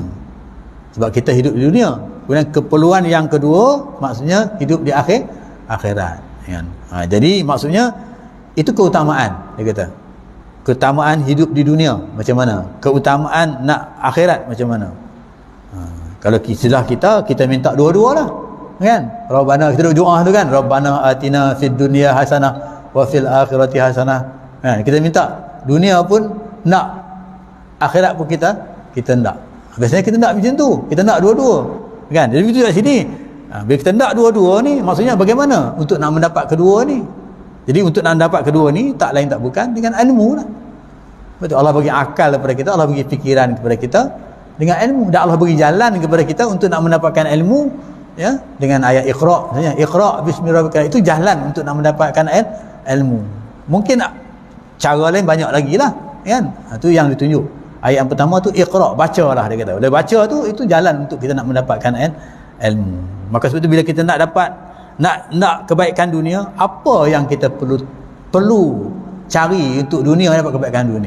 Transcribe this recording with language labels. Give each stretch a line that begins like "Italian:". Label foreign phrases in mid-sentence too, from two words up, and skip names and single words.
Malay: Sebab kita hidup di dunia. Kemudian keperluan yang kedua maksudnya hidup di akhirat, kan. Jadi maksudnya itu keutamaan dia kata. keutamaan hidup di dunia macam mana, keutamaan nak akhirat macam mana. Kalau istilah kita minta dua-dua lah kan. Rabbana, kita doa tu kan,
Arabic: ربنا آتنا في الدنيا حسنة وفي الآخرة حسنة kan.
Malay: Kita minta dunia pun nak, akhirat pun kita nak. Biasanya kita nak macam tu, kita nak dua-dua kan. Jadi begitu kat sini, bila kita nak dua-dua ni, maksudnya bagaimana untuk nak mendapat kedua ni. Jadi untuk nak mendapat kedua ni, tak lain tak bukan dengan ilmu lah. Betul, Allah bagi akal kepada kita, Allah bagi fikiran kepada kita dengan ilmu, dan Allah bagi jalan kepada kita untuk nak mendapatkan ilmu ya, dengan ayat Iqra, misalnya
Arabic: اقرأ باسم ربك,
Malay: itu jalan untuk nak mendapatkan ilmu. Mungkin cara lain banyak lagi lah kan. Itu yang ditunjuk ayat yang pertama tu, Iqra, bacalah dia kata. Bila baca tu, itu jalan untuk kita nak mendapatkan ilmu. Maka sebab tu bila kita nak dapat nak kebaikan dunia, apa yang kita perlu cari untuk dunia, dapat kebaikan dunia?